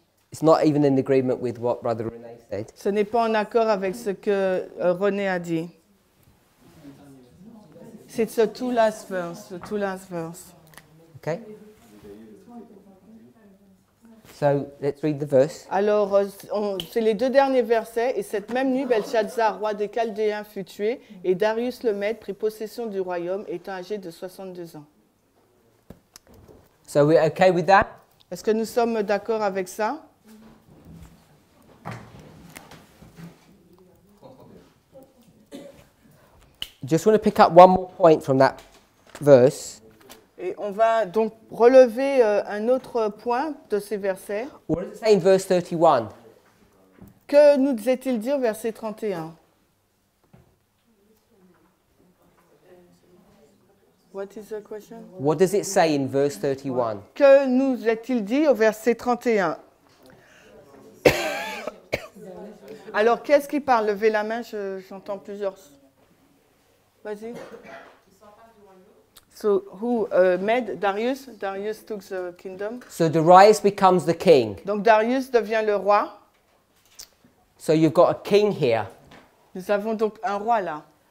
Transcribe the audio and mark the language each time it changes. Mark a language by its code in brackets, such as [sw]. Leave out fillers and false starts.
[en] It's not even in agreement with what Brother René said. [fr] Ce n'est pas en accord avec ce que René a dit. C'est ce [en] two last verse, the two last verse. Okay? So let's read the verse. [fr] Alors, c'est les deux derniers versets. Et cette même nuit, Belshazzar, roi des Chaldéens, fut tué, et Darius le Mède prit possession du royaume, étant âgé de 62 ans. [en] So we're okay with that? [fr] Est-ce que nous sommes d'accord avec ça? [en] Just want to pick up one more point from that verse. [fr] Et on va donc relever un autre point de ces versets. [en] What does it say in verse 31? [fr] Que nous est-il dit au verset 31? [en] What is the question? What does it say in verse 31? [fr] Que nous est-il dit au verset 31? Alors, qu'est-ce qui parle? Levez la main, j'entends plusieurs. Vas-y. [en] So who made Darius? Darius took the kingdom. So Darius becomes the king. [fr] Donc Darius devient le roi. [en] So you've got a king here. Nous avons donc un roi là.